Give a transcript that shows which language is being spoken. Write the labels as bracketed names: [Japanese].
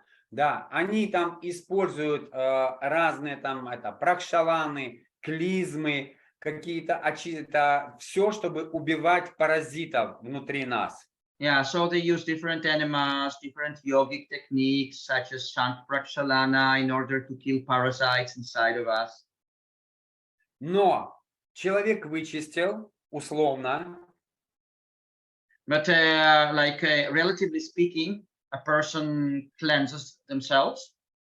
[Russian] Да, они там используют разные там пракшаланы, клизмы, какие-то все, чтобы убивать паразитов внутри нас. [English] Yeah, so they use different enemas, different yogic techniques such as Shant Prakshalana in order to kill parasites inside of us. [Russian] Но человек вычистил, условно. [English] But relatively speaking, a person cleanses themselves.